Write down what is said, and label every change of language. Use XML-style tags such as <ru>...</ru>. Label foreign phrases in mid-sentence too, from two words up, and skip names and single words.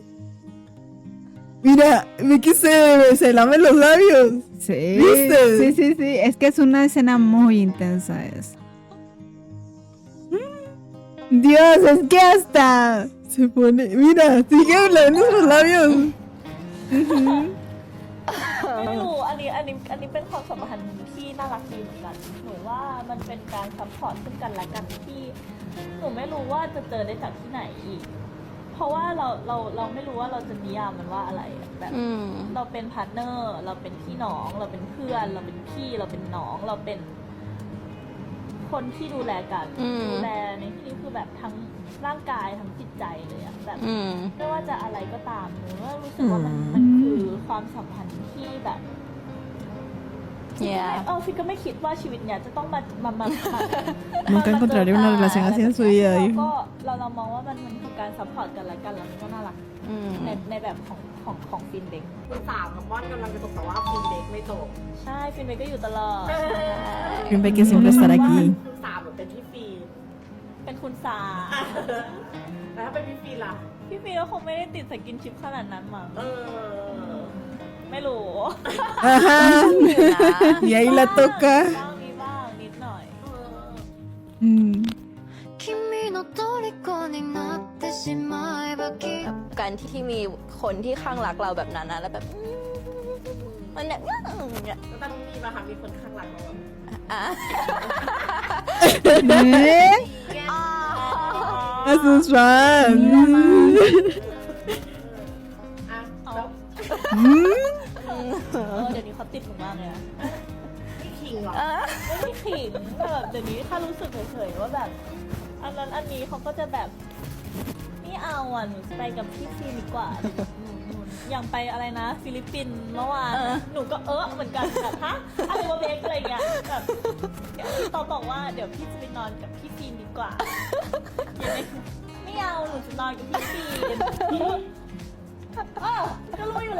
<es>Mira, Vicky se lame los labios. Sí, ¿Viste? sí, sí, sí. Es que es una escena muy intensa esa. Dios, es que hasta... Se pone, mira, sigue lavando los labios.</es> <th>ไม่รู้อันนี้เป็นความสัมพันธ์ที่น่ารักดีเหมือนกันหนูว่ามันเป็นการซัพพอร์ตซึ่งกันและกันที่หนูไม่ รู้ว่าจะเจอได้จากที่ไหนอีก เพราะว่าเราไม่รู้ว่าเราจะนิยามมันว่าอะไรอะแบบเราเป็นพาร์ทเนอร์เราเป็นพี่น้องเราเป็นเพื่อนเราเป็นพี่เราเป็นน้องเราเป็นคนที่ดูแลกันดูแลในที่นี้คือแบบทั้งร่างกายทั้งจิตใจเลยอะแบบไม่ว่าจะอะไรก็ตามหนูว่ารู้สึกว่ามันคือความสัมพันธ์ที่แบบ ฟิกก็ไม่คิดว่าชีวิตเนี่ยจะต้องมา</th> <es>Nunca encontraría una relación así en su vida.</es> <th>เรามองว่ามันคือการซัพพอร์ตกันและกันแล้วมันก็น่ารักในแบบของฟินเด็ก คุณสาวกับม่อนกำลังจะตกแต่ว่าคุณเด็กไม่ตก ใช่ฟินเด็กก็อยู่ตลอด Siempre que siempre estar aquí. คุณสาวแบบเป็นพี่ฟีน เป็นคุณสา แล้วถ้าเป็นพี่ฟีนล่ะ พี่ฟินก็คงไม่ได้ติดสกินชิปขนาดนั้นมั้งไม่รู้</th> <es>Ajá. Y ahí la toca.</es> <th>มีบ้างนิดหน่อย</th> <ja>君の虜になってしまえばきっと</ja> <th>การที่มีคนที่ข้างรักเราแบบนั้นนะแล้วแบบมันแบบเนี่ย แล้วตอนนี้มีมาค่ะมีคนข้างหลังเราแบบ อ่ะ</th> <es>A sus fans.</es> <th>อ่ะ เอา แล้ว เดี๋ยวนี้เขาติดหนูมากเลยนะ พี่คิงเหรอ ไม่ได้ขิงแบบเดี๋ยวนี้ถ้ารู้สึกเฉยๆว่าแบบอันนั้นอันนี้เขาก็จะแบบไม่เอาอ่ะหนูไปกับพี่ฟินดีกว่าหนูอย่างไปอะไรนะ ฟิลิปปินส์เมื่อวานหนูก็เหมือนกันแบบฮะอะไรวะเบคอะไรเงี้ยแบบเดี๋ยวพี่ตอบอกว่าเดี๋ยวพี่จะไปนอนกับพี่ฟินดีกว่ายังไม่เอาหนูจะนอนกับพี่ฟินก็รู้อยู่แล้ว</th>